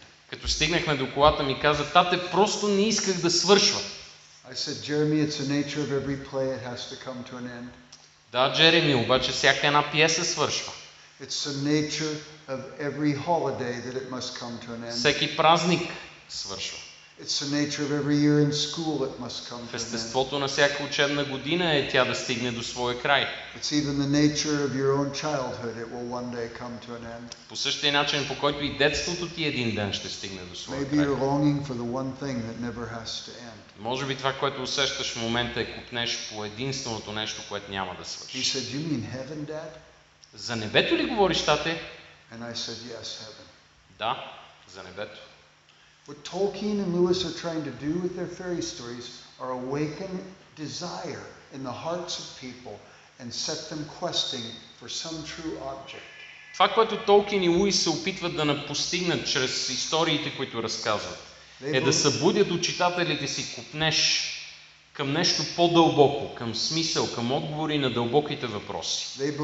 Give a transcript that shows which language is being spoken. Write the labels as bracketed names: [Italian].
[Bulgarian] Като стигнахме до колата, ми каза: "Тате, просто не исках да свършва." [English] I said, Jeremy, it's the nature of every play, it has to come to an end. [Bulgarian] Да, Джереми, обаче всяка една пиеса свършва. [English] It's the nature of every holiday that it must come to an end. [Bulgarian] Всеки празник свършва. [English] It's the nature of every year in school it must come to an end. [Bulgarian] Естеството на всяка учебна година е тя да стигне до своя край. [English] It's even the nature of your own childhood, it will one day come to an end. [Bulgarian] По същия начин, по който и детството ти един ден ще стигне до своя край. [English] Maybe you're longing for the one thing that never has to end. [Bulgarian] Може би това, което усещаш в момента, е купнеш по единственото нещо, което няма да свърши. [English] He said, "You mean heaven, Dad?" [Bulgarian] За небето ли говориш, тате? [English] And I said, "Yes, heaven." [Bulgarian] Да, за небето. [English] What Tolkien and Lewis are trying to do with their fairy stories are awaken desire in the hearts of people and set them questing for some true object. [Bulgarian] Това, което Толкин и Луис се опитват да постигнат чрез историите, които разказват, е да събудят от читателите си копнеж към нещо по-дълбоко, към смисъл, към отговори на дълбоките въпроси.